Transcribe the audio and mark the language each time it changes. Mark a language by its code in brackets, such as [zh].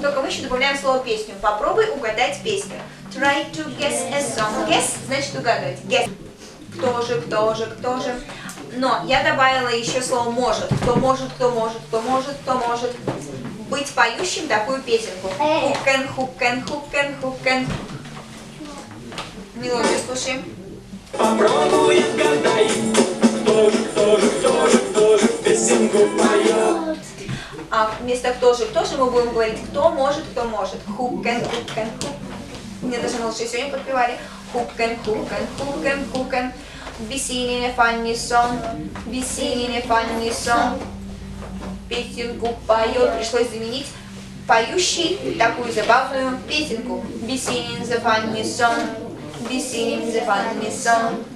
[ru] Только мы еще добавляем слово песню. Попробуй угадать песню. [en] Try to guess a song. [ru] Guess значит угадывать. Guess. Кто же, кто же, кто же. Но я добавила еще слово может. Кто может, кто может, кто может, кто может быть поющим такую песенку. [en] Who can, who can, who can, who can. [ru] Мелодию слушаем. Попробуй отгадай, кто же, кто же, кто же, кто же песенку поет. А вместо кто же мы будем говорить кто может, кто может. [en] Who can, who can, who. [ru] Мне даже малыши сегодня подпевали. [en] Who can, who can, who can, who can. Be singing a funny song, be singing a funny song. [ru] Песенку поет, пришлось заменить поющий такую забавную песенку. [en] Be singing the funny song, be singing the funny song.